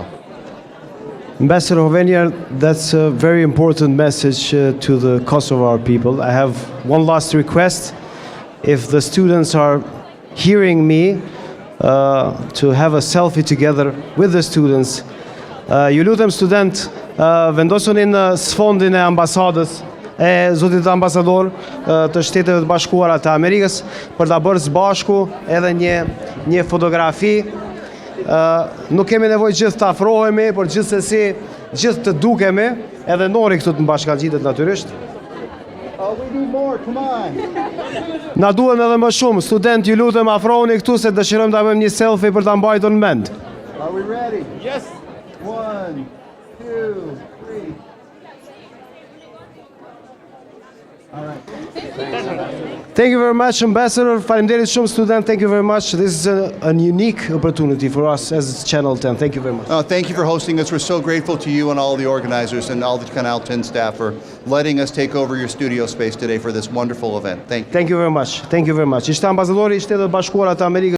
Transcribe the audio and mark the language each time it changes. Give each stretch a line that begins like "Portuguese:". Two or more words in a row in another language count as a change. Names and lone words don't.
English: Ambassador Hovenier, that's a very important message to the Kosovo people. I have one last request. If the students are hearing me, to have a selfie together with the students.
Albanian: Ju lutem student, vendosuni në sfondin e ambasadës e zotit ambasador të Shteteve të Bashkuara të Amerikës për ta bërë së bashku edhe një fotografi. Nuk kemi nevojë gjithë të afrohemi, por gjithsesi gjithë të dukemi, edhe Nori këtu të mbashkangjitet natyrisht.
English: We need more, come on.
Albanian: Na duhen edhe më shumë, student, ju lutem afrohuni këtu se dëshirojmë ta bëjmë një selfie për ta mbajtur në mend.
English: Are we ready? Yes. 1, 2, 3. All right. Thank you very much, Ambassador.
Albanian: Faleminderit shumë,
English: student. Thank you very much. This is a unique opportunity for us as Channel 10. Thank you very much. Thank you for hosting us. We're so grateful to you and all the organizers and all the Kanal 10 staff for letting us take over your studio space today for this wonderful event. Thank you. Thank you very much. Thank you very much.
Albanian: Ishte ambasadori i Shtetet Bashkuara të Amerikës.